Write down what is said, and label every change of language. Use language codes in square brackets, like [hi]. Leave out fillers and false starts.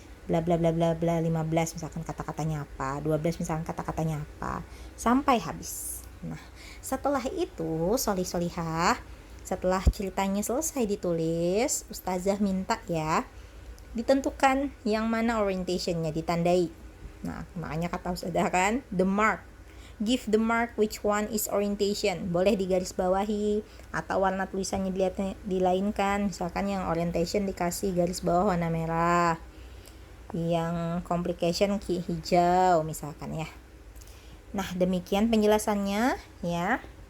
[id] Bla bla bla bla bla, 15 misalkan kata-katanya apa, 12 misalkan kata-katanya apa, sampai habis. Nah setelah itu solih-solihah, setelah ceritanya selesai ditulis, ustazah minta ya ditentukan yang mana orientationnya, ditandai. Nah makanya kata ustazah kan, [en] the mark, give the mark which one is orientation. [id] Boleh digaris bawahi atau warna tulisannya dilainkan. Misalkan yang orientation dikasih garis bawah warna merah, yang complication hijau misalkan ya. Nah demikian penjelasannya ya.